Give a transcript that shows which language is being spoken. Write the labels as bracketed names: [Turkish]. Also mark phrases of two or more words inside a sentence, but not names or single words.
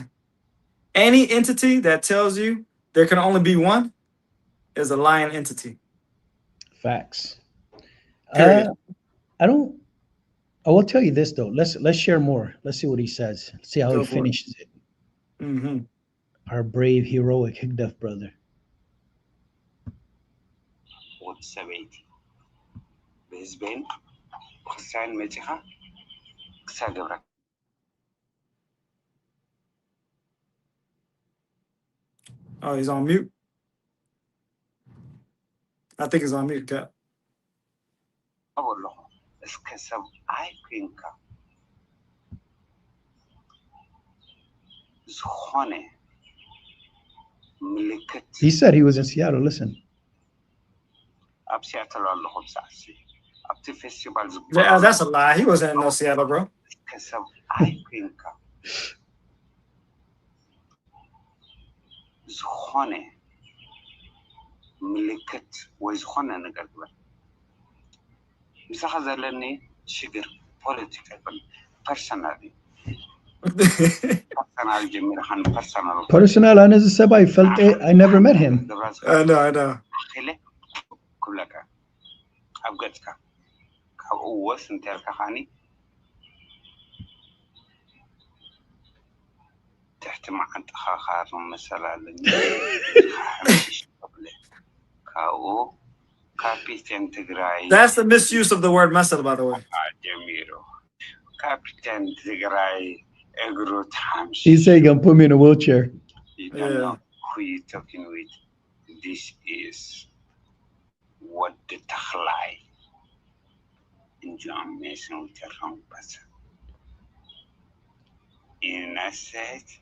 [English] Any entity that tells you there can only be one is a lying entity. Facts. Uh, Period. I don't. I will tell you this though. Let's share more. Let's see what he says. See how he Go for it. finishes it. Hmm. Our brave, heroic Higdef brother. [Tigrinya] ወትሰበይቲ ብህዝበን ክርስቲያን መፂኻ ክሳብ ገብራ [English] Oh, he's on mute. I think he's on mute, Cap. [Tigrinya] ኣለኹ እስከ ሰብኣይ ኮንካ ዝኾነ ምልክት [English] He said he was in Seattle. Listen. [Tigrinya] ኣብ ሲያትል ኣለኹ ብሳዕሲ ኣብቲ ፌስቲቫል [English] Yeah, [Tigrinya] ዝግበረሉ [English] that's a lie. He wasn't in no Seattle, bro. [Tigrinya] እስከ ሰብኣይ ኮንካ ዝኾነ ምልክት ወይ ዝኾነ ነገር ግበር ምሳኻ ዘለኒ ሽግር ፖለቲካ ይኮን [English] personal personal [Tigrinya] ጀሚርኻን ፐርሰናል [English] Personal, honest, I felt it. I never met him. I know. [Tigrinya] ኣኺለ ክብለካ ኣብ ገፅካ ካብኡ ወስ እንተልካ ኻኒ ትሕቲ መዓንጥኻ ካር መሰል ኣለኒ ካብኡ ካፒቴን ትግራይ [English] That's the misuse of the word muscle, by the way. [Tigrinya] ጀሚሩ ካፒቴን ትግራይ እግሩ ታምሽ [English] He said he gonna put me in a wheelchair. You don't know who you're talking with. This is what the Takhlai in John Mason with the wrong person. And I said,